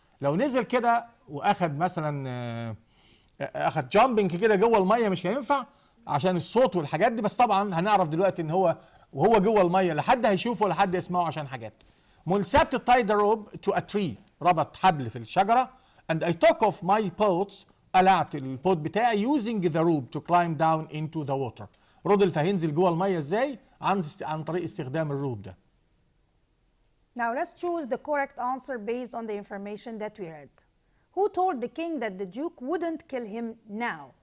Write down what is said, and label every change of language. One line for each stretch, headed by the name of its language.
Arabic: لو نزل كده واخد مثلا اخد جامبنج كده جوه الميه مش هينفع عشان الصوت والحاجات دي، بس طبعا هنعرف دلوقتي ان هو وهو جوه الميه لا حد هيشوفه ولا حد يسمعه عشان حاجات.
English: سبت tied rope to a tree,
Arabic: ربط حبل في الشجره.
English: and I took off my boots،
Arabic: قلعت البوت بتاعي
English: using the rope to climb down into the water.
Arabic: رودولف هينزل جوه الميه ازاي؟ عن طريق استخدام الروب ده.
English: Now let's choose the correct answer based on the information that we read. Who told the king that the duke wouldn't kill him now?